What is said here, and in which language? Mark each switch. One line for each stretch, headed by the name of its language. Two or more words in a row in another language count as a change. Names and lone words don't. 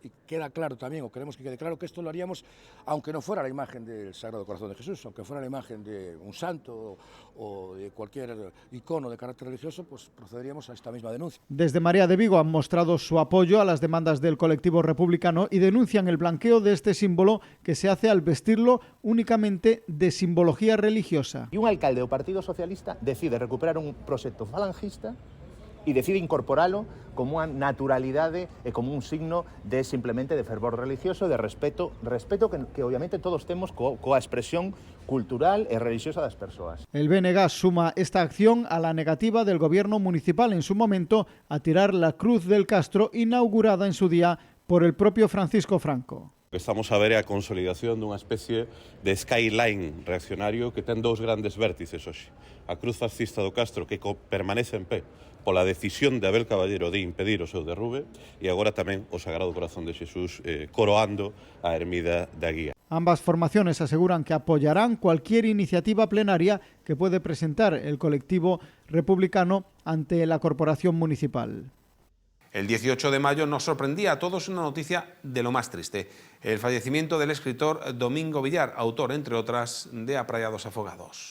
Spanish: Y queda claro también, o queremos que quede claro, que esto lo haríamos aunque no fuera la imagen del Sagrado Corazón de Jesús, aunque fuera la imagen de un santo o de cualquier icono de carácter religioso, pues procederíamos a esta misma denuncia. Desde Marea de Vigo han mostrado su apoyo a las demandas del colectivo republicano y denuncian el blanqueo de este símbolo que se hace al vestirlo únicamente de simbología religiosa.
Galician: Y un alcalde do Partido Socialista decide recuperar un proxecto falangista e decide incorporalo como unha naturalidade e como un signo de simplemente de fervor religioso, de respeto que obviamente todos temos coa expresión cultural e religiosa das persoas.
Spanish: El BNG suma esta acción a la negativa del gobierno municipal en su momento a tirar la cruz del Castro inaugurada en su día por el propio Francisco Franco.
Galician: O que estamos a ver é a consolidación dunha especie de skyline reaccionario que ten dous grandes vértices hoxe. A cruz fascista do Castro que permanece en pé pola decisión de Abel Caballero de impedir o seu derrube e agora tamén o Sagrado Corazón de Xesús coroando a ermida da Guía.
Spanish: Ambas formaciones aseguran que apoyarán cualquier iniciativa plenaria que puede presentar el colectivo republicano ante la corporación municipal. El 18 de mayo nos sorprendía a todos una noticia de lo más triste: el fallecimiento del escritor Domingo Villar, autor, entre otras, de Apraiados Afogados.